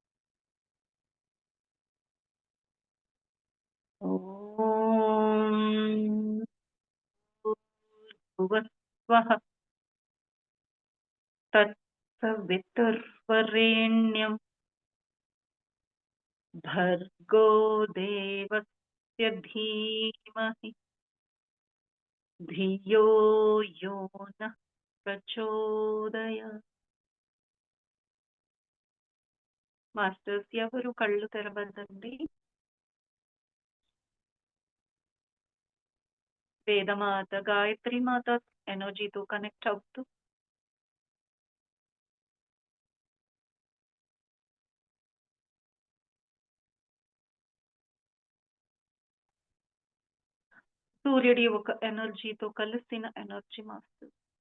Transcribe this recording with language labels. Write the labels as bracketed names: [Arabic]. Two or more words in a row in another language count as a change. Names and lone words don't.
[Sanskrit] ॐ भूर्भुवस्वः तत्सवितुर्वरेण्यं भर्गो देवस्य धीमहि ధియో యో నః ప్రచోదయాత్. [Telugu] మాస్టర్స్ ఎవరు కళ్ళు తెరవద్దండి. వేదమాత గాయత్రి మాత ఎనర్జీతో కనెక్ట్ అవుతూ సూర్యుడి ఒక ఎనర్జీతో కలిసిన [English] energy master.